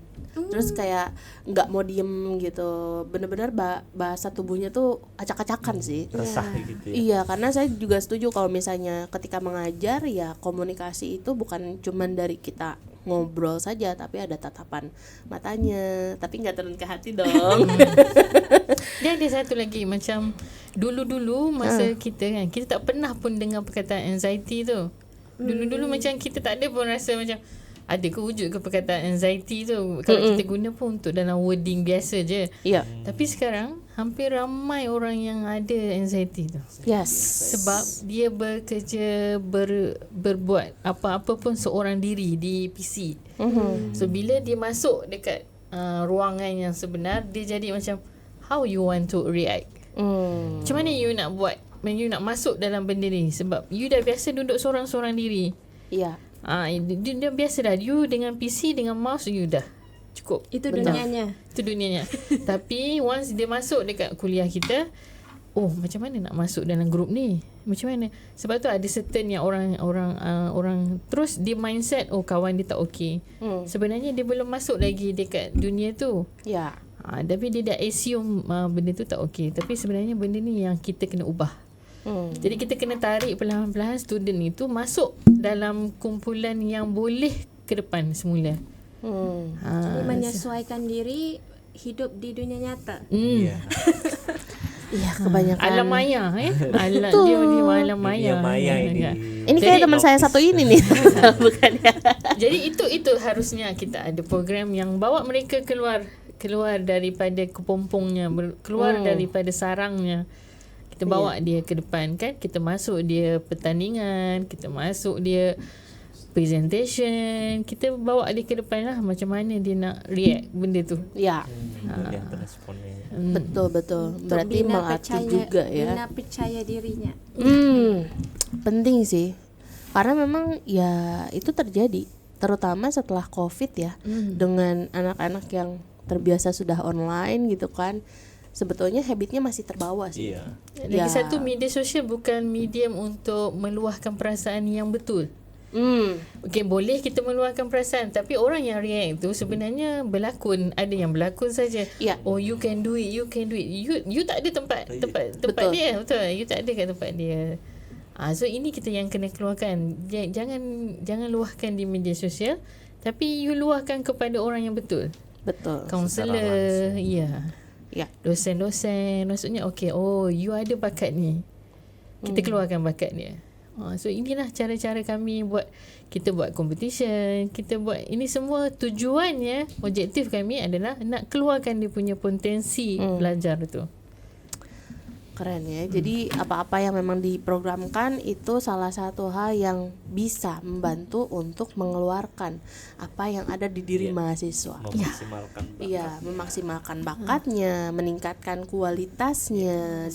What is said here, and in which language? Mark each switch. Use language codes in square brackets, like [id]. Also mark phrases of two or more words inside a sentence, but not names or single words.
[id] Terus kayak nggak mau diem gitu, bener-bener bahasa tubuhnya tuh acak-acakan sih. Resah gitu ya. Iya, karena saya juga setuju kalau misalnya ketika mengajar ya komunikasi itu bukan cuman dari kita ngobrol saja, tapi ada tatapan matanya, tapi nggak turun ke hati dong. [ms] Dia ada satu lagi, macam dulu-dulu masa kita kan, kita tak pernah pun dengar perkataan anxiety tu. Dulu-dulu macam kita tak ada pun rasa macam ada ke wujud ke perkataan anxiety tu. Kalau kita guna pun untuk dalam wording biasa je. Iya. Tapi sekarang hampir ramai orang yang ada anxiety tu. Yes. Sebab dia bekerja berbuat apa-apa pun seorang diri di PC. So bila dia masuk dekat ruangan yang sebenar, dia jadi macam [en] how you want to react. [ms] Macam mana you nak buat, you nak masuk dalam benda ni, sebab you dah biasa duduk seorang-seorang diri. Iya. Dia biasa dah, you dengan PC dengan mouse you dah cukup. Itu dunianya. Itu dunianya. Tapi once dia masuk dekat kuliah kita, oh macam mana nak masuk dalam grup ni? Macam mana? Sebab tu ada certain yang orang terus dia mindset oh kawan dia tak okey. Sebenarnya dia belum masuk lagi dekat dunia tu. Ya. Tapi dia dah assume benda tu tak okey. Tapi sebenarnya benda ni yang kita kena ubah. Jadi kita kena tarik perlahan-lahan student itu masuk dalam kumpulan yang boleh ke depan semula. [id] Jadi menyesuaikan diri hidup di dunia nyata. Iya. Iya, kebanyakan. [ms] Alam maya alam Betul. dia alam Dunia maya. maya ini. [id] Ini kayak Jadi- teman saya satu ini nih. Bukan ya? [ms] Jadi itu harusnya kita ada program yang bawa mereka keluar daripada kepompongnya, keluar daripada sarangnya. Kita bawa dia ke depan kan, kita masuk dia pertandingan, kita masuk dia presentation, kita bawa dia ke depan lah macam mana dia nak react benda tu. Ya, [id] Lihat responnya. betul. Berarti [ms] Bina [id] melatih juga ya. [ms] Bina percaya dirinya. [id] Penting sih. Karena memang ya itu terjadi, terutama setelah COVID ya, dengan anak-anak yang terbiasa sudah online gitu kan. Sebetulnya habitnya masih terbawa sih. Iya. [ms] Lagi satu, media sosial bukan medium untuk meluahkan perasaan yang betul. Okey, boleh kita meluahkan perasaan, tapi orang yang react tu sebenarnya berlakon, ada yang berlakon saja. Ya. [en] Oh, you can do it. You [ms] tak ada tempat Betul. dia, betul. You tak ada kat tempat dia. So ini kita yang kena keluarkan. Jangan luahkan di media sosial, tapi you luahkan kepada orang yang betul. Betul. Kaunselor, ya. Ya. Dosen-dosen, maksudnya okey, oh you ada bakat ni, kita keluarkan bakat dia. So inilah cara-cara kami kita buat competition, kita buat ini semua, tujuannya, objektif kami adalah nak keluarkan dia punya potensi belajar tu. [id] Keren ya. Jadi apa-apa yang memang diprogramkan itu salah satu hal yang bisa membantu untuk mengeluarkan apa yang ada di diri mahasiswa. Memaksimalkan bakat. Iya, memaksimalkan bakatnya, meningkatkan kualitasnya.